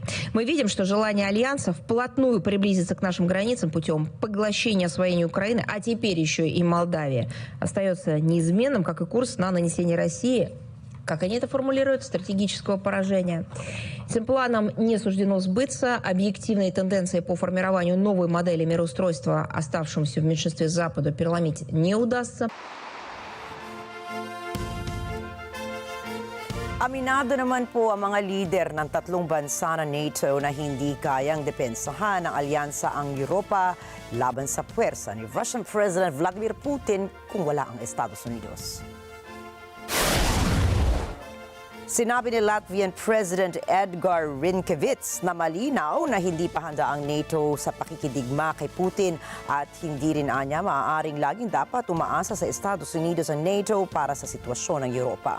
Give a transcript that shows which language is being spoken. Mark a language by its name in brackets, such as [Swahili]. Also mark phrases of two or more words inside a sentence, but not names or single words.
[Russian] Мы видим, что желание Альянса вплотную приблизиться к нашим границам путем поглощения освоения Украины, а теперь еще и Молдавии, остается неизменным, как и курс на нанесение России, как они это формулируют, стратегического поражения. Этим планом не суждено сбыться. Объективные тенденции по формированию новой модели мироустройства, оставшемуся в меньшинстве Западу, переломить не удастся. [Filipino] Aminado naman po ang mga lider ng tatlong bansa ng NATO na hindi kayang depensahan ng alyansa ang Europa laban sa puwersa ni [English] Russian President [Filipino] Vladimir Putin kung wala ang Estados Unidos. Sinabi ni [English] Latvian President [Filipino] Edgar Rinkevich na malinaw na hindi pa handa ang NATO sa pakikidigma kay Putin at hindi rin anya maaaring laging dapat umaasa sa Estados Unidos ang NATO para sa sitwasyon ng Europa.